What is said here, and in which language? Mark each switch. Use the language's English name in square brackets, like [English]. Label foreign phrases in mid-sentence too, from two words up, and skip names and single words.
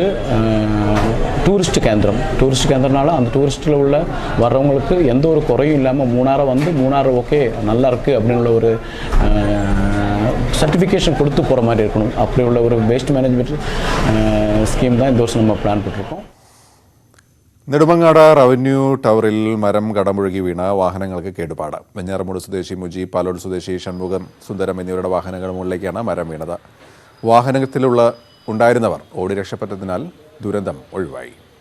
[Tamil] நமக்கு இது வந்து டூரிஸ்ட் கேந்திரனால அந்த டூரிஸ்ட்டில் உள்ள வர்றவங்களுக்கு எந்த ஒரு குறையும் இல்லாமல் மூணாரை வந்து மூணாறு ஓகே நல்லா இருக்குது அப்படின்னு ஒரு சர்டிஃபிகேஷன் கொடுத்து போகிற மாதிரி இருக்கணும். அப்படி உள்ள ஒரு [English] waste management scheme [Tamil] தான் இந்த வருஷம் நம்ம பிளான் பண்ணிருக்கோம். [Malayalam] നെടുമങ്ങാട് റവന്യൂ ടവറിൽ മരം കടമുഴുകി വീണ വാഹനങ്ങൾക്ക് കേടുപാട്. വെഞ്ഞാറമൂട് സ്വദേശി മുജി, പാലോട് സ്വദേശി ഷൺമുഖം സുന്ദരം എന്നിവരുടെ വാഹനങ്ങൾ മുകളിലേക്കാണ് മരം വീണത്. ഉണ്ടായിരുന്നവർ ഓടി രക്ഷപ്പെട്ടതിനാൽ ദുരന്തം ഒഴിവായി.